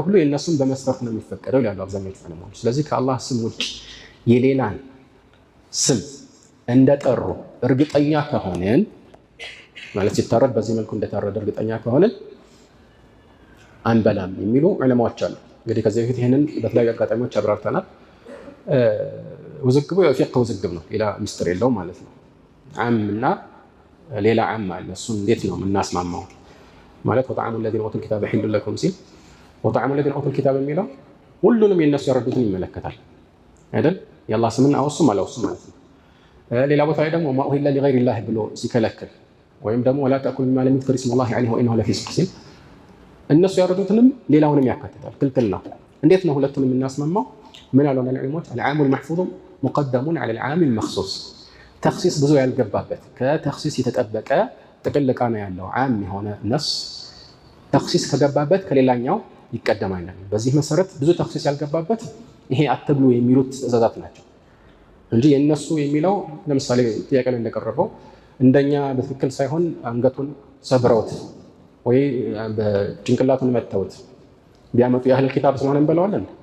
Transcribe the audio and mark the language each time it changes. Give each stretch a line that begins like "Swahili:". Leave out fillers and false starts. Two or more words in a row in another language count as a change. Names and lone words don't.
Amharic: ሁሉ የነሱም በመስፈርት ነው የሚፈቀደው ይላሉ አብዛኞቹ ዑለማዎች። ስለዚህ ከአላህ ስም ውጭ የሌላን ስም እንደጠሩ እርግጠኛ ከሆነን ማለት ሲታረድ በዚህ መልኩ እንደታረደ እርግጠኛ ከሆነን አንበላም የሚሉ ዑለማዎች አሉ። እንግዲህ ከዚህ በፊት ይሄንን በተለያዩ አጋጣሚዎች አብራርተናል። ውዝግቡ የፊቅህ ውዝግብ ነው፣ ሌላ ምስጢር የለውም ማለት ነው። ዓምና ሌላ ዓም አለ። እሱን እንዴት ነው የምናስማማው?
Arabic: ማለት ወጣዕሙ الذين اوتوا الكتاب حل لكم ሲል ወጣዕሙ الذين اوتوا الكتاب
Amharic: የሚለው ሁሉንም የነሱ ያረዱትን ይመለከታል አይደል? የአላህ ስምን አወሱም አላወሱም ማለት ነው። ሌላ ቦታ ላይ ደግሞ
Arabic: ما أهل لغير الله
Amharic: ብሎ ሲከለክል ወይም ደግሞ
Arabic: ولا تأكلوا مما لم يذكر اسم الله عليه وإنه لفسق
Amharic: ሲል እነሱ ያረዱትንም ሌላውንም ያካትታል። ክልክል ነው። እንዴት ነው ሁለቱንም የምናስማማው? ምን አለው ዑለማዎች?
Arabic: العام المحفوظ مقدم على العام المخصوص
Amharic: ተኽሲስ ብዙ ያልገባበት ከተኽሲስ የተጠበቀ ጥቅል ቃና ያለው ዓም የሆነ ነስ ተኽሲስ ከገባበት ከሌላኛው ይቀደማል። በዚህ መሰረት ብዙ ተኽሲስ ያልገባበት ይሄ አትብሉ የሚሉት ትዕዛዛት ናቸው እንጂ የነሱ የሚለው ለምሳሌ ጥያቄ ላይ እንደቀረበው እንደኛ በትክክል ሳይሆን አንገቱን ሰብረውት ወይ በጭንቅላቱን መተውት ቢያመጡ
Arabic: أهل الكتاب
Amharic: ስለሆነ እንበለዋለን